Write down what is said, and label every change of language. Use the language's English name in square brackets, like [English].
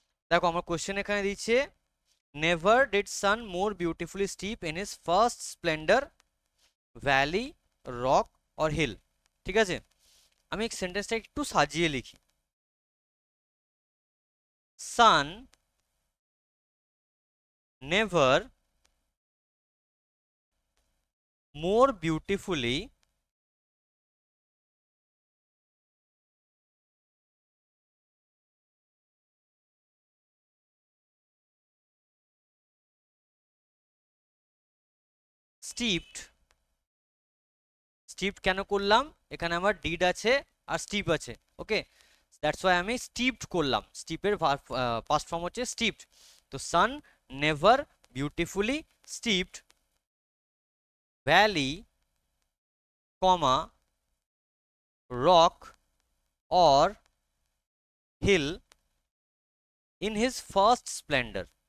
[Bangla] দেখো আমার কোশ্চেন এখানে দিচ্ছে, [English] Never did sun more beautifully steep in his first splendour, valley, rock or hill. [Bangla] ঠিক আছে, আমি সেন্টেন্সটা একটু সাজিয়ে লিখি। [English] Sun never more beautifully steeped। [Bangla] steeped কেন করলাম? এখানে আমার ডিড আছে আর স্টিপ আছে, ওকে, [English] that's why [Bangla] আমি স্টিপড করলাম। স্টিপের পাস্ট ফর্ম হচ্ছে স্টিপড। তো [English] Sun never beautifully steeped valley, comma, rock or hill in his first splendor।